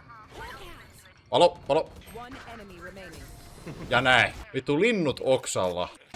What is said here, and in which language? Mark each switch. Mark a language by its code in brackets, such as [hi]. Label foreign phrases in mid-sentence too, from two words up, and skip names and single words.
[fi] Palo! [en] One enemy remaining. [fi] Ja näin. Vittu linnut oksalla.